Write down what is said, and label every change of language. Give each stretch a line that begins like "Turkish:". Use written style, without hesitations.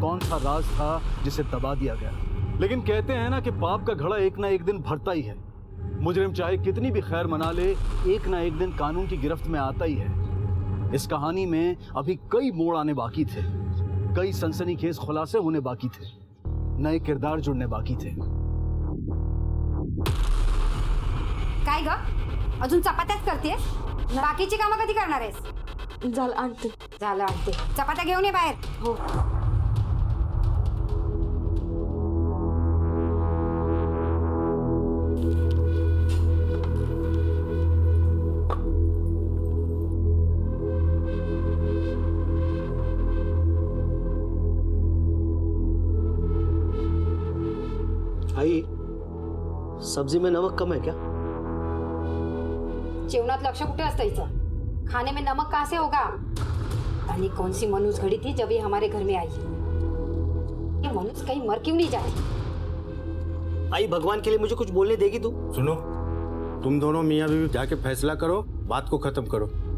Hindi: कौन सा राज था जिसे दबा दिया गया? लेकिन कहते हैं ना कि पाप का घड़ा एक ना एक दिन भरता ही है. मुजरिम चाहे कितनी भी खैर मना ले, एक ना एक दिन कानून की गिरफ्त में आता ही है. इस कहानी में अभी कई मोड़ आने बाकी थे, कई सनसनीखेज खुलासे होने बाकी थे, नए किरदार जुड़ने बाकी थे.
Marathi: काय ग अजून चपात्याच करतेस? बाकीची कामं कधी करणार आहेस? झालं आणते. झालं आणते. चपात्या घेऊन ये बाहेर. हो
Hindi: आई, सब्जी में नमक कम है क्या?
Marathi: जेवणात लक्ष कुठे असतं हिचं?
Hindi: खाने में नमक कहाँ से होगा? रानी कौन सी मनुष्य घड़ी थी जब ये हमारे घर में आई? ये मनुष्य कहीं मर क्यों नहीं जाती? आई, भगवान के लिए मुझे कुछ बोलने देगी तू? सुनो, तुम दोनों मियाँ बीवी जाके फैसला करो, बात को खत्म करो.